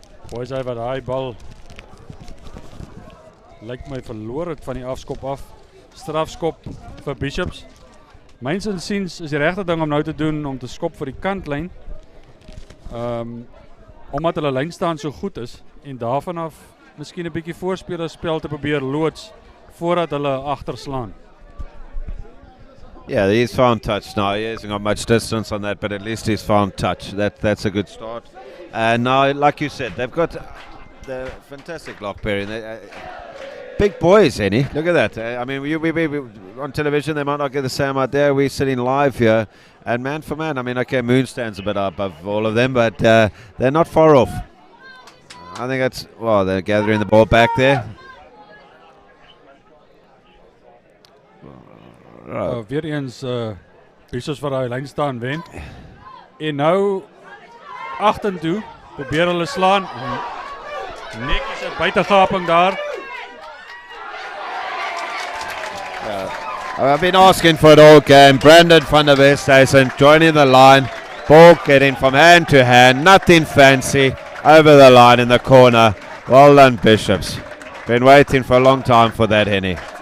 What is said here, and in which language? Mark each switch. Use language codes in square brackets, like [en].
[af] Boys High wat daai bal lyk my verloor het van die afskop af. Strafskop vir Bishops. Myns insiens is die regte ding om nou te doen om te skop vir die kantlyn. Omdat hulle lynstaan so goed is en daarvan af miskien 'n bietjie voorspelerspel te probeer loods voordat hulle agterslaan. [en] Yeah, he's found touch now. He hasn't got much distance on that, but at least he's found touch. That's a good start. And now, like you said, they've got the fantastic lock pairing. Big boys, Hennie. Look at that. I mean, we on television, they might not get the same out there. We're sitting live here, and man for man, I mean, okay, Moon stands a bit above all of them, but they're not far off. I think that's, well, they're gathering the ball back there. [af] Weer eens Bishops vir daai lyn staan wen. En nou agtertoe probeer hulle slaan. Netjies 'n buitegaping daar. [en] I've been asking for it all game. Brandon van der Westhuizen joining the line. Ball getting from hand to hand. Nothing fancy. Over the line in the corner. Well done, Bishops. Been waiting for a long time for that, Hennie.